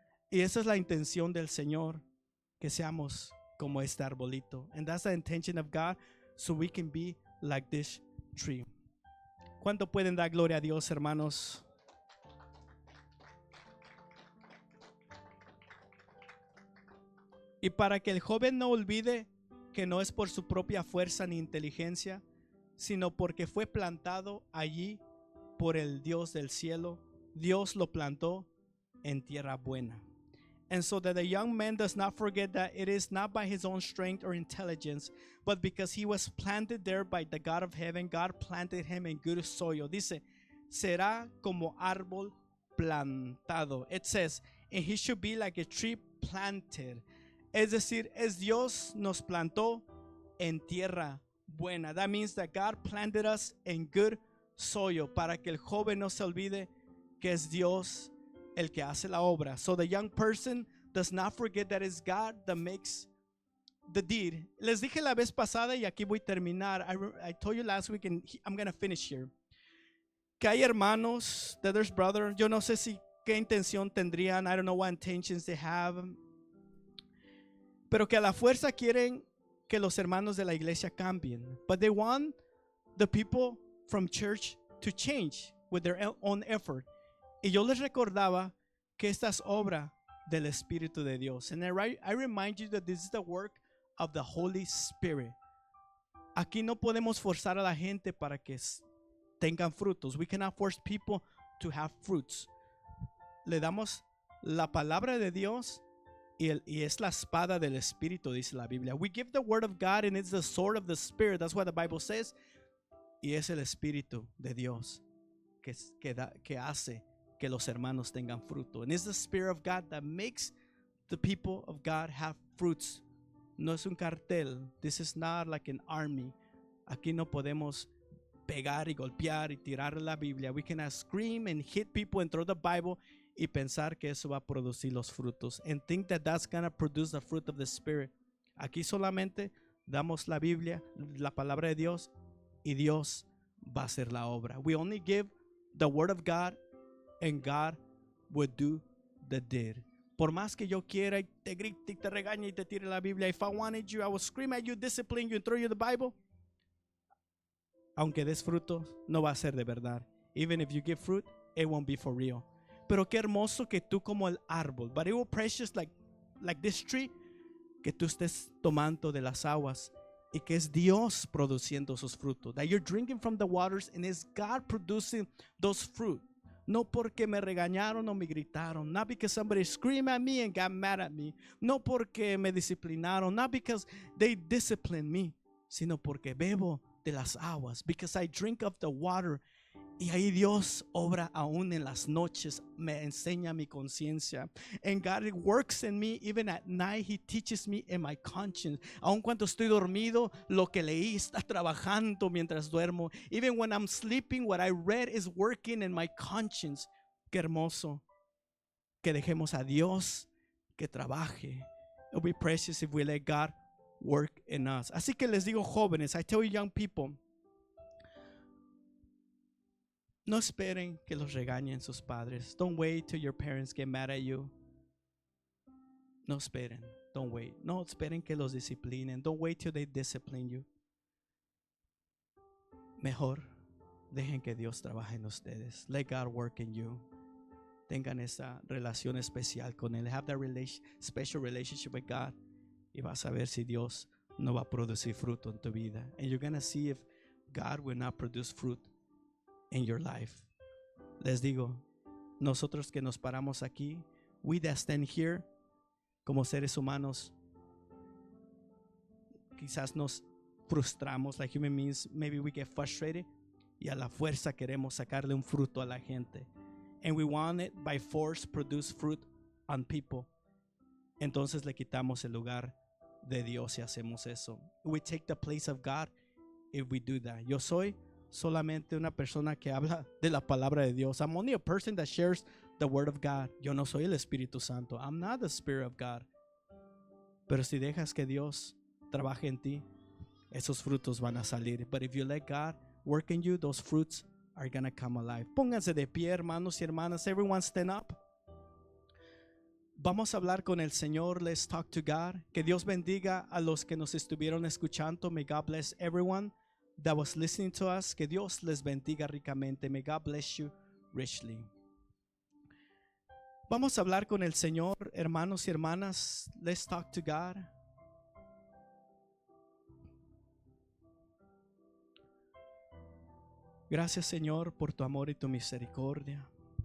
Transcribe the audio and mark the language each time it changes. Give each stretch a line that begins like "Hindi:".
Spanish: Y esa es la intención del Señor. Que seamos como este arbolito.
English: And that's the intention of God. So we can be like this tree.
Spanish: ¿Cuánto pueden dar gloria a Dios, hermanos? Y para que el joven no olvide que no es por su propia fuerza ni inteligencia, sino porque fue plantado allí por el Dios del cielo. Dios lo plantó en tierra buena.
English: And so that the young man does not forget that it is not by his own strength or intelligence, but because he was planted there by the God of heaven, God planted him in good soil.
Spanish: Dice, será como árbol plantado.
English: It says, and he should be like a tree planted.
Spanish: Es decir, es Dios nos plantó en tierra buena.
English: That means that God planted us in good soil
Spanish: para que el joven no se olvide que es Dios el que hace la obra.
English: So the young person does not forget that it's God that makes the deed.
Spanish: Les dije la vez pasada y aquí voy a terminar.
English: I told you last week and I'm going to finish here.
Spanish: Que hay hermanos,
English: that there's brother.
Spanish: Yo no sé si qué intención tendrían.
English: I don't know what intentions they have.
Spanish: Pero que a la fuerza quieren que los hermanos de la iglesia cambien.
English: But they want the people from church to change with their own effort.
Spanish: Y yo les recordaba que esta es obra del Espíritu de Dios.
English: And I remind you that this is the work of the Holy Spirit.
Spanish: Aquí no podemos forzar a la gente para que tengan frutos.
English: We cannot force people to have fruits.
Spanish: Le damos la palabra de Dios y es la espada del Espíritu, dice la Biblia.
English: We give the word of God and it's the sword of the Spirit. That's what the Bible says.
Spanish: Y es el Espíritu de Dios que hace que los hermanos tengan fruto.
English: And it's the Spirit of God that makes the people of God have fruits.
Spanish: No es un cartel.
English: This is not like an army.
Spanish: Aquí no podemos pegar y golpear y tirar la Biblia.
English: We cannot scream and hit people and throw the Bible
Spanish: y pensar que eso va a producir los frutos.
English: And think that that's going to produce the fruit of the Spirit.
Spanish: Aquí solamente damos la Biblia, la palabra de Dios, y Dios va a hacer la obra.
English: We only give the word of God, and God will do the deed.
Spanish: Por más que yo quiera y te grite y te regañe y te tire la Biblia,
English: if I wanted you, I will scream at you, discipline you, and throw you the Bible.
Spanish: Aunque des fruto, no va a ser de verdad.
English: Even if you give fruit, it won't be for real.
Spanish: Pero qué hermoso que tú como el árbol,
English: but it will precious like this tree,
Spanish: que tú estés tomando de las aguas y que es Dios produciendo sus frutos.
English: That you're drinking from the waters and it's God producing those fruit.
Spanish: No porque me regañaron o me gritaron.
English: Not because somebody screamed at me and got mad at me.
Spanish: No porque me disciplinaron.
English: Not because they disciplined me.
Spanish: Sino porque bebo de las aguas.
English: Because I drink of the water.
Spanish: Y ahí Dios obra aún en las noches, me enseña mi conciencia.
English: And God works in me even at night. He teaches me in my conscience.
Spanish: Aun cuando estoy dormido, lo que leí está trabajando mientras duermo.
English: Even when I'm sleeping, what I read is working in my conscience.
Spanish: Qué hermoso que dejemos a Dios que trabaje.
English: It'll be precious if we let God work in us.
Spanish: Así que les digo, jóvenes,
English: I tell you young people,
Spanish: no esperen que los regañen sus padres.
English: Don't wait till your parents get mad at you.
Spanish: No esperen.
English: Don't wait.
Spanish: No esperen que los disciplinen.
English: Don't wait till they discipline you.
Spanish: Mejor dejen que Dios trabaje en ustedes.
English: Let God work in you.
Spanish: Tengan esa relación especial con Él.
English: Have that special relationship with God.
Spanish: Y vas a ver si Dios no va a producir fruto en tu vida.
English: And you're going to see if God will not produce fruit in your life.
Spanish: Les digo, nosotros que nos paramos aquí,
English: we that stand here
Spanish: como seres humanos, quizás nos frustramos,
English: like human beings, maybe we get frustrated
Spanish: y a la fuerza queremos sacarle un fruto a la gente.
English: And we want it by force produce fruit on people.
Spanish: Entonces le quitamos el lugar de Dios si hacemos eso.
English: We take the place of God if we do that.
Spanish: Yo soy solamente una persona que habla de la palabra de Dios.
English: I'm only a person that shares the word of God.
Spanish: Yo no soy el Espíritu Santo.
English: I'm not the Spirit of God.
Spanish: Pero si dejas que Dios trabaje en ti, esos frutos van a salir.
English: But if you let God work in you, those fruits are going to come alive.
Spanish: Pónganse de pie, hermanos y hermanas.
English: Everyone stand up.
Spanish: Vamos a hablar con el Señor.
English: Let's talk to God.
Spanish: Que Dios bendiga a los que nos estuvieron escuchando.
English: May God bless everyone that was listening to us.
Spanish: Que Dios les bendiga ricamente.
English: May God bless you richly.
Spanish: Vamos a hablar con el Señor, hermanos y hermanas.
English: Let's talk to God.
Spanish: Gracias, Señor, por tu amor y tu misericordia.